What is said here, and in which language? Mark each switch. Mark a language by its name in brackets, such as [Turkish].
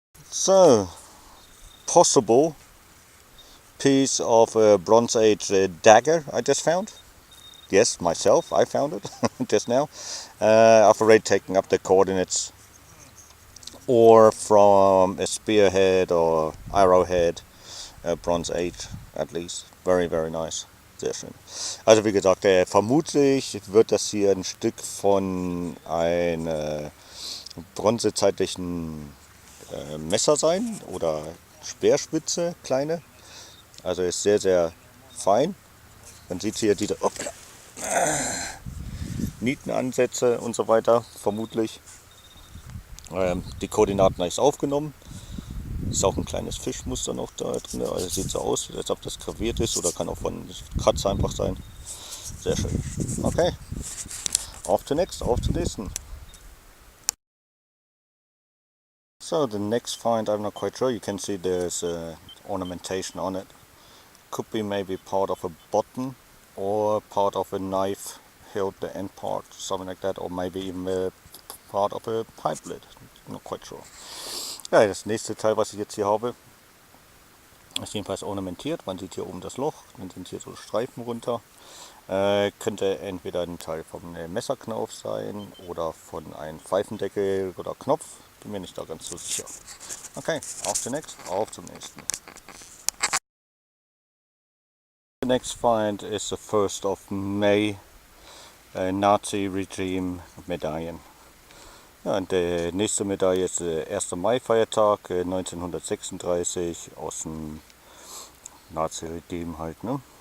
[English] So, possible piece of a Bronze Age dagger I just found. Yes, myself, I found it just now. I've already taken up the coordinates, or from a spearhead or arrowhead, Bronze Age at least. Very, very nice. [German] Sehr schön. Also wie gesagt, vermutlich wird das hier ein Stück von einem bronzezeitlichen Messer sein oder Speerspitze, kleine. Also ist sehr, sehr fein. Man sieht hier diese Nietenansätze und so weiter, vermutlich. Die Koordinaten habe ich aufgenommen. Ist auch ein kleines Fischmuster noch da drin. Also sieht so aus, als ob das graviert ist oder kann auch von Kratzer einfach sein. Sehr schön. Okay. Auf zur nächsten. [English] So the next find, I'm not quite sure. You can see there's ornamentation on it. Could be maybe part of a button or part of a knife held the end part, something like that, or maybe even part of a pipe lid. Not quite sure. [German] Ja, das nächste Teil, was ich jetzt hier habe, ist jedenfalls ornamentiert. Man sieht hier oben das Loch, dann sind hier so Streifen runter. Könnte entweder ein Teil vom Messerknauf sein oder von einem Pfeifendeckel oder Knopf. Bin mir nicht da ganz so sicher. Okay, auf zum nächsten. [English] The next find is the 1st of May Nazi Regime Medaillen. [German] Ja, und die nächste Medaille ist der 1. Mai-Feiertag 1936 aus dem Nazi-Regime halt, ne?